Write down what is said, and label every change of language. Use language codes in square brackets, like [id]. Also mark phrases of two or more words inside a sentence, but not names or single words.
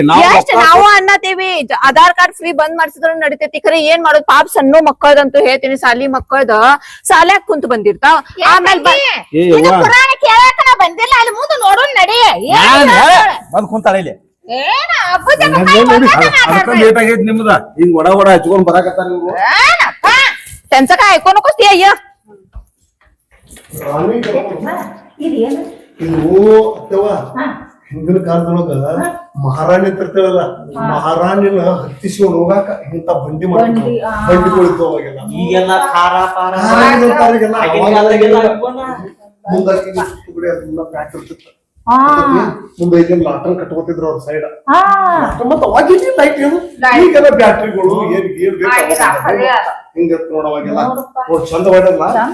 [kn] ಎಷ್ಟ್ ನಾವು ಅನ್ನತೀವಿ ಆಧಾರ್ ಕಾರ್ಡ್ ಫ್ರೀ ಬಂದ್ ಮಾಡ್ಸಿದ್ರು ನಡಿತೈತಿ ಖರೆ ಏನ್ ಮಾಡೋದು ಪಾಪ ಸಣ್ಣ ಮಕ್ಕಳದಂತೂ ಹೇಳ್ತೀನಿ ಸಾಲಿ ಮಕ್ಕಳದ ಸಾಲ್ಯಾಗ ಕುಂತ ಬಂದಿರ್ತಾವ ಆಮೇಲೆ ಪುರಾಣ ಕೇಳಾಕ ನಾ ಬಂದಿಲ್ಲ ಅಲ್ಲಿ ಮುಂದೆ ನೋಡೋಣ ನಡಿ ಬಂದ್ ಕುಂತಾಳ ಇಲ್ಲಿ ಲೇಟ್ ಆಗೈತಿ ನಿಮ್ದ ಹಿಂಗ್ ಒಡ ಹಚ್ಕೊಂಡ್ ಬರಾಕತ್ತಾರ ಇವ್ರು [mr] त्यांचं काय ऐकू नकोस ती अय्य [kn] ಇದು ಅಥವಾ ಹಿಂದಿನ ಕಾಲದೊಳಗ ಮಹಾರಾಣಿ ತಿರ್ತಾಳಲ್ಲ ಮಹಾರಾಣಿನ ಹತ್ತಿಸ್ಕೊಂಡು ಹೋಗಾಕ ಇಂತ ಬಂಡಿಗಳಿತ್ತು ಅವಾಗೆಲ್ಲ ಈಗೆಲ್ಲ ಖಾರ ಪಾರ ಮುಂದಾಕಿ ಪ್ಯಾಕ್ ಇರ್ತಿತ್ತು ಮುಂದೆ ಐದನ್ ಲಾಟನ್ ಕಟ್ಕೋತಿದ್ರು ಅವ್ರ ಸೈಡ್ ಮತ್ತ ಅವಾಗಿನ ಲೈಟ್ ಏನು ಈಗೆಲ್ಲ ಬ್ಯಾಟ್ರಿಗಳು ಏನ್ ಏನ್ ಬೇಕು ಹಿಂಗ ನೋಡವಾಗೆಲ್ಲ ಚಂದ ಮಾಡಲ್ಲ